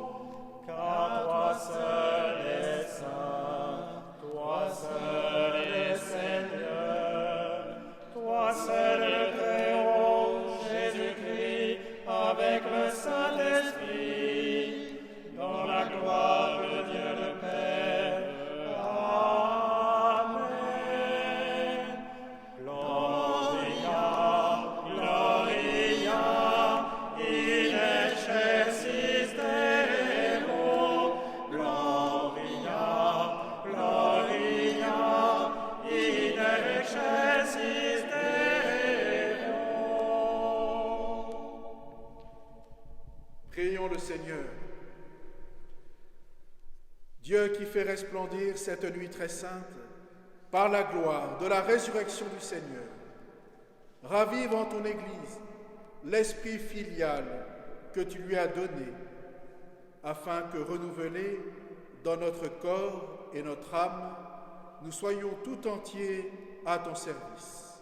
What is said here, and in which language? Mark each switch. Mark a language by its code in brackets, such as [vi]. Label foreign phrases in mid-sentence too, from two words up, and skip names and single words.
[fr] Car toi seul es saint, toi seul es Seigneur, toi seul le Très-Haut, Jésus-Christ, avec le Saint-Esprit, dans la gloire de Dieu le Père. Amen. [la] Gloria, Gloria, in excelsis Deo. Gloria, Gloria, in excelsis Deo. [fr] Prions le Seigneur. Dieu qui fait resplendir cette nuit très sainte par la gloire de la résurrection du Seigneur, ravive en ton Église l'esprit filial que tu lui as donné, afin que, renouvelés dans notre corps et notre âme, nous soyons tout entiers à ton service.